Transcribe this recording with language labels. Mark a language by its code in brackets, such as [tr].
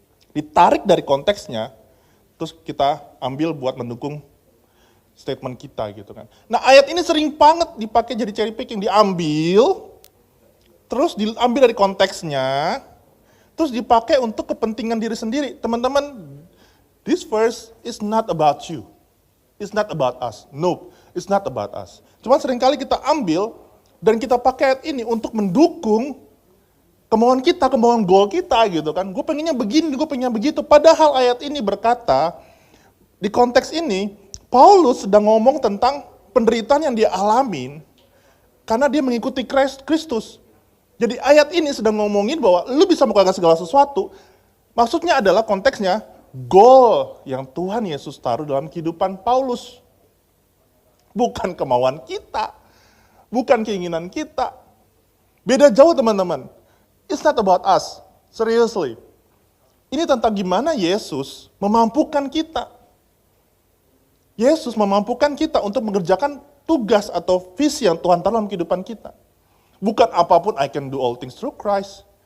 [id] Ditarik dari konteksnya, terus kita ambil buat mendukung statement kita gitu kan. Nah ayat ini sering banget dipakai jadi cherry picking. Diambil, terus diambil dari konteksnya, terus dipakai untuk kepentingan diri sendiri. [en] Teman-teman, this verse is not about you. It's not about us. Nope, it's not about us. [id] Cuma seringkali kita ambil dan kita pakai ayat ini untuk mendukung kemauan kita, kemauan goal kita gitu kan. Gue pengennya begini, gue pengennya begitu. Padahal ayat ini berkata, di konteks ini, Paulus sedang ngomong tentang penderitaan yang dia alamin karena dia mengikuti Kristus. Jadi ayat ini sedang ngomongin bahwa lu bisa melakukan segala sesuatu. Maksudnya adalah konteksnya, goal yang Tuhan Yesus taruh dalam kehidupan Paulus. Bukan kemauan kita, bukan keinginan kita. Beda jauh teman-teman. [en] It's not about us, seriously. [id] Ini tentang gimana Yesus memampukan kita. Yesus memampukan kita untuk mengerjakan tugas atau visi yang Tuhan taruh dalam kehidupan kita. Bukan apapun [en] I can do all things through Christ.